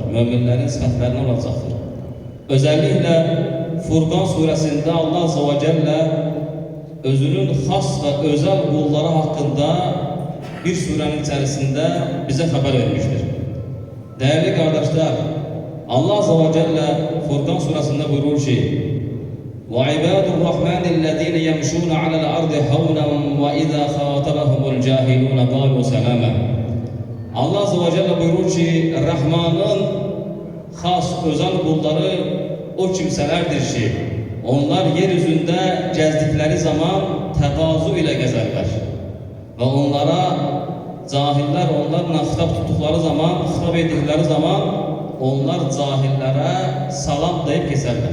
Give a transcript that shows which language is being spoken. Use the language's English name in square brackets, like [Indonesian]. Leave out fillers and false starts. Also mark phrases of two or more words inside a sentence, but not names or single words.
[Turkish] Müminlerin sıfatlarından olacaktır. Özellikle Furkan suresinde [Arabic] الله عز وجل [Turkish] özünün has ve özel kulları hakkında bir surenin içerisinde bize haber vermiştir. Değerli kardeşler, Allah [Arabic] عز وجل [Turkish] Furkan suresinde buyurur ki [Arabic] وَعِبَادُ الرَّحْمَنِ الَّذ۪ينَ يَمْشُونَ عَلَى الْأَرْضِ هَوْنًا وَإِذَا خَاطَبَهُمُ الْجَاهِلُونَ قَالُوا سَلَامًا. الله عز وجل [Turkish] buyurur ki Rahman'ın has özel kulları o kimselerdir ki onlar yeryüzünde gezdikleri zaman tevazu ile gezerler ve onlara cahiller onlarla hitap tuttukları zaman, hitap ettikleri zaman onlar cahillere salam deyip geçerler.